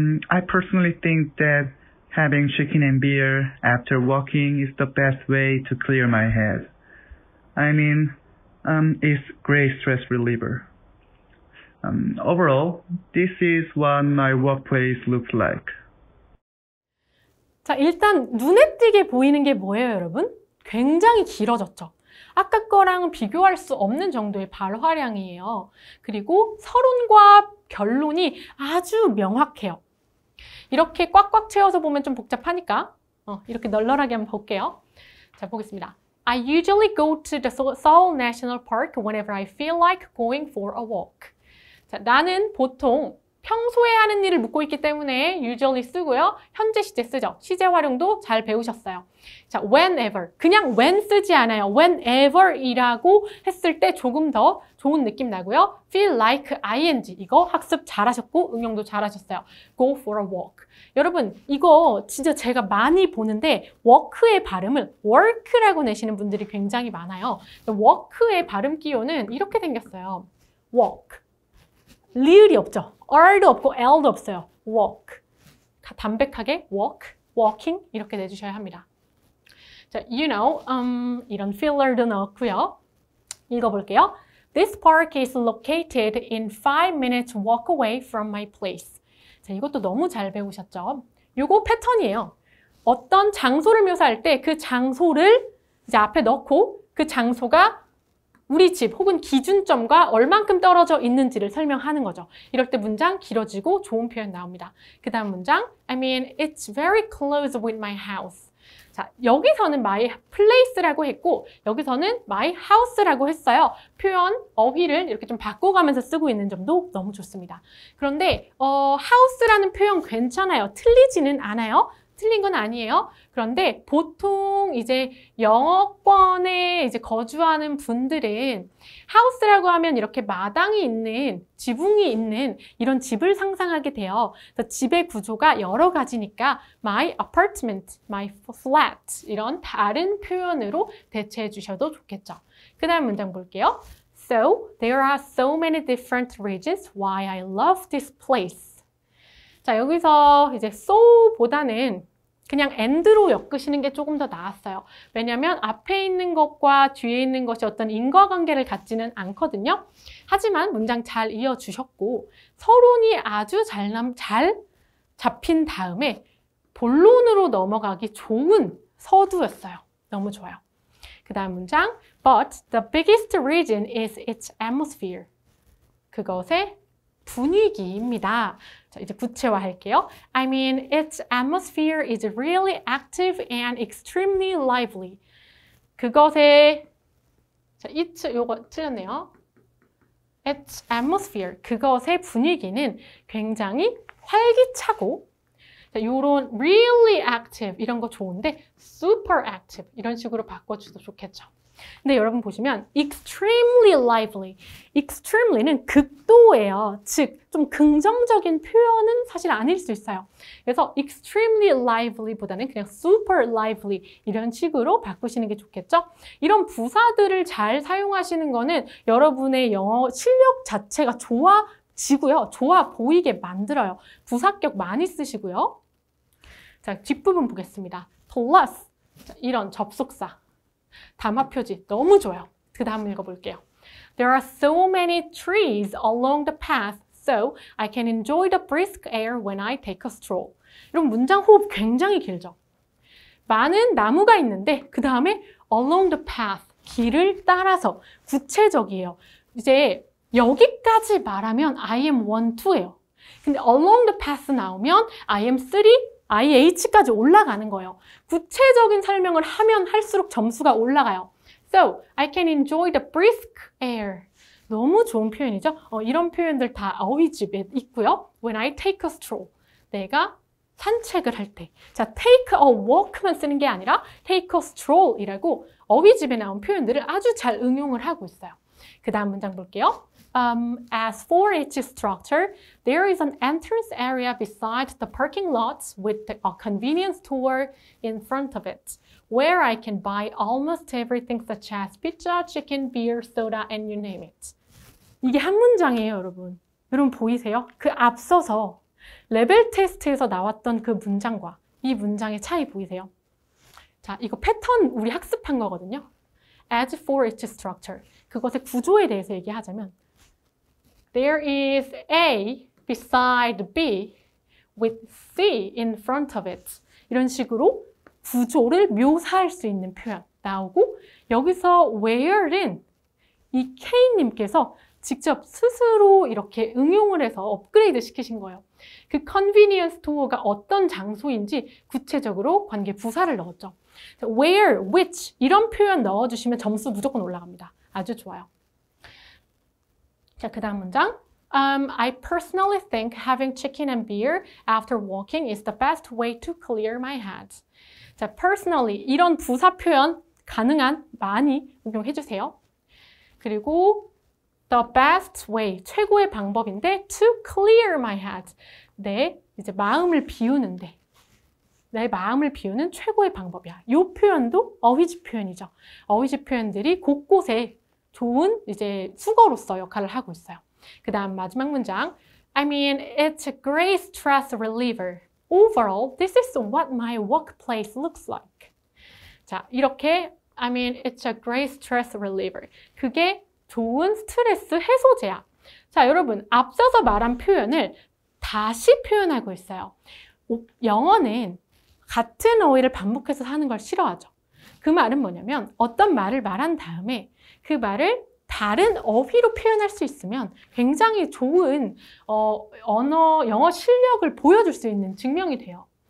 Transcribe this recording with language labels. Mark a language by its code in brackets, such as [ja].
[en] I personally think that having chicken and beer after walking is the best way to clear my head. I mean, it's great stress reliever. Overall, this is what my workplace looks like. [ko] 자, 일단 눈에 띄게 보이는 게 뭐예요, 여러분? 굉장히 길어졌죠. 아까 거랑은 비교할 수 없는 정도의 발화량이에요. 그리고 서론과 결론이 아주 명확해요. 이렇게 꽉꽉 채워서 보면 좀 복잡하니까 이렇게 널널하게 한번 볼게요. 자, 보겠습니다. [en] I usually go to the Seoul National Park whenever I feel like going for a walk. [ko] 자, 나는 보통 평소에 하는 일을 묻고 있기 때문에 usually 쓰고요. 현재 시제 쓰죠. 시제 활용도 잘 배우셨어요. 자, whenever. 그냥 when 쓰지 않아요. whenever이라고 했을 때 조금 더 좋은 느낌 나고요. [en] feel like ing. [ko] 이거 학습 잘하셨고 응용도 잘하셨어요. [en] go for a walk. [ko] 여러분, 이거 진짜 제가 많이 보는데 walk의 발음을 work라고 내시는 분들이 굉장히 많아요. walk의 발음 기호는 이렇게 생겼어요. walk. 리을이 없죠. R도 없고 L도 없어요. walk. 담백하게 walk, walking 이렇게 내주셔야 합니다. 자, you know, 이런 filler도 넣었고요. 읽어볼게요. [en] This park is located in 5 minutes walk away from my place. [ko] 자, 이것도 너무 잘 배우셨죠? 요거 패턴이에요. 어떤 장소를 묘사할 때 그 장소를 이제 앞에 넣고 그 장소가 우리 집 혹은 기준점과 얼만큼 떨어져 있는지를 설명하는 거죠. 이럴 때 문장 길어지고 좋은 표현 나옵니다. 그 다음 문장 [en] I mean, it's very close with my house. [ko] 자, 여기서는 my place라고 했고 여기서는 my house라고 했어요. 표현, 어휘를 이렇게 좀 바꿔가면서 쓰고 있는 점도 너무 좋습니다. 그런데 house라는 표현 괜찮아요. 틀리지는 않아요. 틀린 건 아니에요. 그런데 보통 이제 영어권에 이제 거주하는 분들은 house라고 하면 이렇게 마당이 있는, 지붕이 있는 이런 집을 상상하게 돼요. 그래서 집의 구조가 여러 가지니까 my apartment, my flat 이런 다른 표현으로 대체해 주셔도 좋겠죠. 그 다음 문장 볼게요. [en] So, there are so many different reasons why I love this place. [ko] 자, 여기서 이제 so보다는 그냥 and로 엮으시는 게 조금 더 나았어요. 왜냐하면 앞에 있는 것과 뒤에 있는 것이 어떤 인과관계를 갖지는 않거든요. 하지만 문장 잘 이어주셨고 서론이 아주 잘 잡힌 다음에 본론으로 넘어가기 좋은 서두였어요. 너무 좋아요. 그 다음 문장 [en] But the biggest reason is its atmosphere. [ko] 그것의 분위기입니다. 자, 이제 구체화할게요. [en] I mean, its atmosphere is really active and extremely lively. [ko] 그것의 자, 요거 틀렸네요. Its atmosphere, 그것의 분위기는 굉장히 활기차고 자, 요런 [en] really active [ko] 이런 거 좋은데 [en] super active [ko] 이런 식으로 바꿔주셔도 좋겠죠. 근데 여러분 보시면 extremely lively, extremely는 극도예요. 즉, 좀 긍정적인 표현은 사실 아닐 수 있어요. 그래서 extremely lively보다는 그냥 super lively 이런 식으로 바꾸시는 게 좋겠죠. 이런 부사들을 잘 사용하시는 거는 여러분의 영어 실력 자체가 좋아지고요. 좋아 보이게 만들어요. 부사격 많이 쓰시고요. 자, 뒷부분 보겠습니다. plus, 자, 이런 접속사. 담화 표지 너무 좋아요. 그 다음 읽어볼게요. [en] There are so many trees along the path, so I can enjoy the brisk air when I take a stroll. [ko] 이런 문장 호흡 굉장히 길죠. 많은 나무가 있는데 그 다음에 [en] along the path, [ko] 길을 따라서 구체적이에요. 이제 여기까지 말하면 I am 1, 2예요. 근데 [en] along the path [ko] 나오면 I am 3, IH까지 올라가는 거예요. 구체적인 설명을 하면 할수록 점수가 올라가요. [en] So, I can enjoy the brisk air. [ko] 너무 좋은 표현이죠? 이런 표현들 다 어휘집에 있고요. [en] When I take a stroll. [ko] 내가 산책을 할 때. 자, take a walk만 쓰는 게 아니라 take a stroll이라고 어휘집에 나온 표현들을 아주 잘 응용을 하고 있어요. 그 다음 문장 볼게요. As for its structure, there is an entrance area beside the parking lots with a convenience store in front of it, where I can buy almost everything such as pizza, chicken, beer, soda, and you name it. 이게 한 문장이에요, 여러분. 여러분 보이세요? 그 앞서서 레벨 테스트에서 나왔던 그 문장과 이 문장의 차이 보이세요? 자, 이거 패턴 우리 학습한 거거든요. [en] As for its structure. [ko] 그것의 구조에 대해서 얘기하자면 [en] There is A beside B with C in front of it. [ko] 이런 식으로 구조를 묘사할 수 있는 표현 나오고 여기서 where는 이 K님께서 직접 스스로 이렇게 응용을 해서 업그레이드 시키신 거예요. 그 convenience store가 어떤 장소인지 구체적으로 관계 부사를 넣었죠. where, which 이런 표현 넣어주시면 점수 무조건 올라갑니다. 아주 좋아요. 자, 그 다음 문장. [en] I personally think having chicken and beer after walking is the best way to clear my head. [ko] 자, personally 이런 부사 표현 가능한 많이 응용해 주세요. 그리고 [en] the best way [ko] 최고의 방법인데 [en] to clear my head. [ko] 내 이제 마음을 비우는데 내 마음을 비우는 최고의 방법이야. 이 표현도 어휘집 표현이죠. 어휘집 표현들이 곳곳에 좋은 이제 수거로서 역할을 하고 있어요. 그 다음 마지막 문장. [en] I mean, it's a great stress reliever. Overall, this is what my workplace looks like. [ko] 자, 이렇게 [en] I mean, it's a great stress reliever. [ko] 그게 좋은 스트레스 해소제야. 자, 여러분, 앞서서 말한 표현을 다시 표현하고 있어요. 영어는 같은 어휘를 반복해서 하는 걸 싫어하죠. 그 말은 뭐냐면 어떤 말을 말한 다음에 그 말을 다른 어휘로 표현할 수 있으면 굉장히 좋은 영어 실력을 보여줄 수 있는 증명이 돼요.